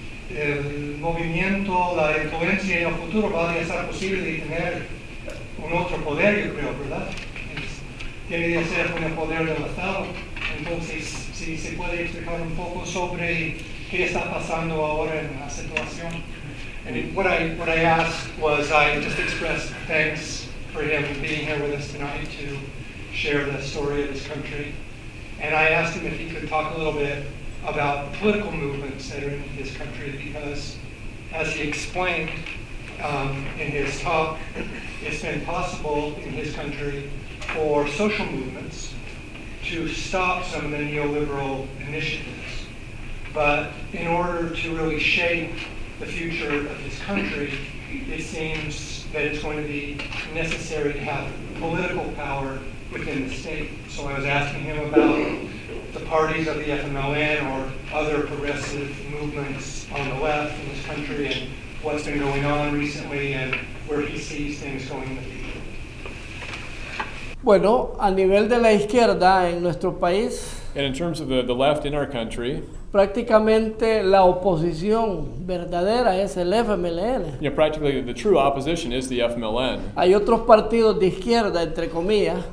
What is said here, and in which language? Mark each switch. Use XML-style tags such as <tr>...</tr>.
<es>el movimiento, la influencia en el futuro, va a ser posible de tener un otro poder, yo creo, ¿verdad? Tiene que ser con el poder del Estado. Entonces, si se puede explicar un poco sobre qué está pasando ahora en la situación.</es> <en>And what I asked was, I just expressed thanks for him being here with us tonight to share the story of his country. And I asked him if he could talk a little bit about the political movements that are in his country, because as he explained in his talk, it's been possible in his country for social movements to stop some of the neoliberal initiatives. But in order to really shape the future of his country, it seems that it's going to be necessary to have political power within the state. So I was asking him about the parties of the FMLN or other progressive movements on the left in this country and what's been going on recently and where he sees things going in the future.</en> <es>Bueno, a nivel de la izquierda en nuestro país,</es> <en>And in terms of the left in our country,</en> <es>prácticamente la oposición verdadera es el FMLN.</es> <en>practically the true opposition is the FMLN.</en> <es>Hay otros partidos de izquierda, entre comillas,</es>